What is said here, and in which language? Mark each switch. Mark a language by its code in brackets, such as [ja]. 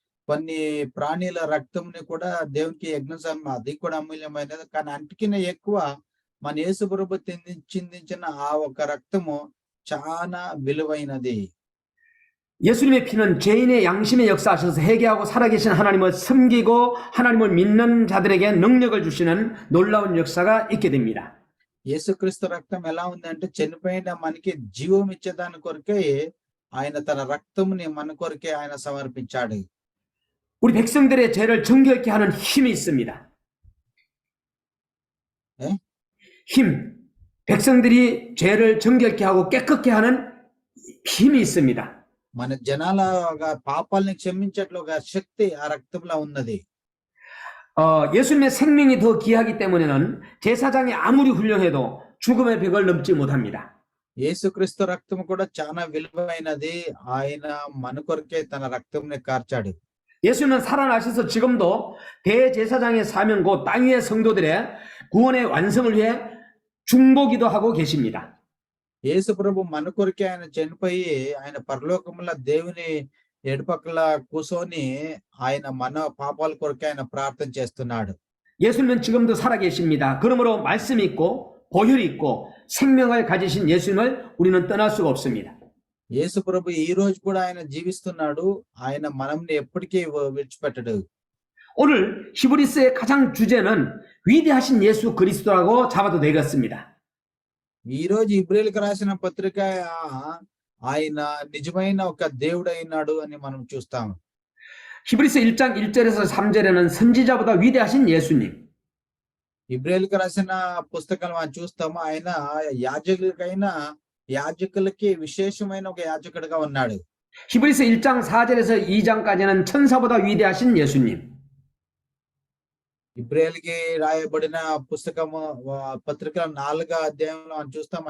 [te] కొన్ని ప్రాణుల రక్తంని కూడా దేవునికి యజ్ఞం అది కూడా అమూల్యమైనది. కానీ అంటికిన ఎక్కువ మన యేసు ప్రభు చిందించిన ఆ ఒక రక్తము చాలా విలువైనది. [ko] 예수님의 피는 죄인의 양심의 역사하셔서 회개하고 살아계신 하나님을 섬기고 하나님을 믿는 자들에게 능력을 주시는 놀라운 역사가 있게 됩니다. [te] యేసుక్రీస్తు రక్తం ఎలా ఉందంటే చనిపోయిన మనకి జీవం ఇచ్చేదాని కొరకే ఆయన తన రక్తముని మన కొరకే ఆయన సమర్పించాడు. [ko] 우리 백성들의 죄를 정결케 하는 힘이 있습니다. 힘, 백성들이 죄를 정결케 하고 깨끗게 하는 힘이 있습니다. [te] మన జనాల పాపాలని క్షమించట్లుగా శక్తి ఆ రక్తంలో ఉన్నది. [ko] 예수님의 생명이 더 귀하기 때문에는 제사장이 아무리 훌륭해도 죽음의 벽을 넘지 못합니다. [te] యేసుక్రీస్తు రక్తం కూడా చాలా విలువైనది. ఆయన మన కొరకే తన రక్తంని కార్చాడు. [ko] 예수님은 살아나셔서 지금도 대제사장의 사명 곧 땅 위의 성도들의 구원의 완성을 위해 중보기도 하고 계십니다. [te] యేసు ప్రభు మన కొరకే ఆయన చనిపోయి ఆయన పరలోకములో దేవుని ఎడపక్కల కూర్చొని ఆయన మన పాపాల కొరకే ఆయన ప్రార్థన చేస్తున్నాడు. [ko] 예수님은 지금도 살아계십니다. 그러므로 말씀이 있고 보혈이 있고 생명을 가지신 예수님을 우리는 떠날 수가 없습니다. [te] యేసు ప్రభు ఈ రోజు కూడా ఆయన జీవిస్తున్నాడు. ఆయన మనల్ని ఎప్పటికీ విడిచిపెట్టడు. [ko] 오늘 히브리서의 가장 주제는 위대하신 예수 그리스도라고 잡아도 되겠습니다. [te] ఈ రోజు ఇబ్రియలకు రాసిన పత్రిక ఆయన నిజమైన ఒక దేవుడు అయినాడు అని మనం చూస్తాం. [ko] 히브리서 1장 1절에서 3절에는 선지자보다 위대하신 예수님. [te] ఇబ్రాయిల్కి రాసిన పుస్తకాలు మనం చూస్తాము. ఆయన యాజకులకి విశేషమైన ఒక యాజకుడిగా ఉన్నాడు. [ko] 히브리서 1장 4절에서 2장까지는 천사보다 위대하신 예수님. [te] ఇబ్రాయిల్కి రాయబడిన పుస్తకము పత్రికల 4వ అధ్యాయంలో మనం చూస్తాం.